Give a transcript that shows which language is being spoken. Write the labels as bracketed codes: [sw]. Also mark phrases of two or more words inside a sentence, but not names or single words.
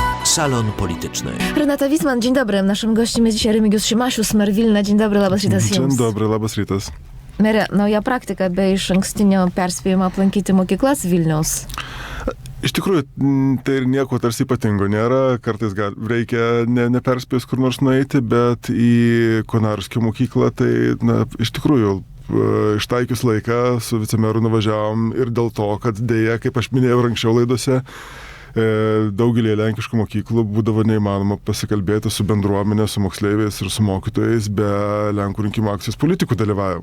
[pl] Salon Polityczny. Renata Wisman, dzień dobry. Naszym gościem jest dzisiaj Remigius Šimašius, Mer Vilna. Dzień dobry, [lt] labas rytas jums. [pl] Dzień dobry, [lt] labas rytas. Mere, nauja praktika be išankstinio perspėjimo aplankyti mokyklas Vilniaus. Iš tikrųjų, tai ir nieko tarsi ypatingo nėra, kartais reikia neperspėjus kur nors nueiti, bet į Konarskio mokyklą tai, iš tikrųjų, ištaikius laiką su vicemeru nuvažiavom ir dėl to, kad dėja, kaip aš minėjau anksčiau laidose, daugelį lenkiškų mokyklų būdavo neįmanoma pasikalbėti su bendruomenė, su moksleiviais ir su mokytojais be Lenkų rinkimų akcijos politikų dalyvavimo.